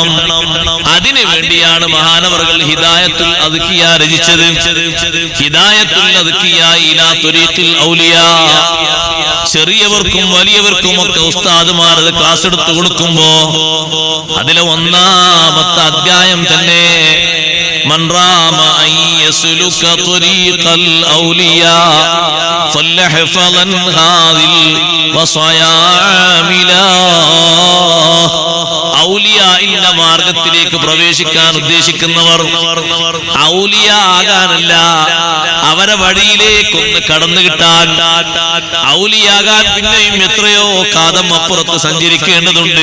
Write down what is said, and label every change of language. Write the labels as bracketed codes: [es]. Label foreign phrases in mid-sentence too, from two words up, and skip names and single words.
[ml] അതിനു വേണ്ടിയാണ് മഹാനവറുകൾ ഹിദായത്തുൽ അദ്കിയ രചിച്ചത്. ഹിദായത്തുൽ അദ്കിയ ഇലാ തുരീഖിൽ ഔലിയാ. ചെറിയവർക്കും വലിയവർക്കും ഒക്കെ ഉസ്താദുമാർ അത് ക്ലാസ് എടുത്തു കൊടുക്കുമ്പോ അതിലെ ഒന്നാമത്തെ അധ്യായം തന്നെ [ar] من رام أن يسلك طريق الأولياء فليحفظ هذه الوصايا عاملا. [ml] ഔലിയാഇന്റെ മാർഗത്തിലേക്ക് പ്രവേശിക്കാൻ ഉദ്ദേശിക്കുന്നവർ ഔലിയ ആകാനല്ല, അവരെ വഴിയിലേക്കൊന്ന് കടന്നു കിട്ടാൻ. ഔലിയാകാൻ പിന്നെയും എത്രയോ കാതം അപ്പുറത്ത് സഞ്ചരിക്കേണ്ടതുണ്ട്.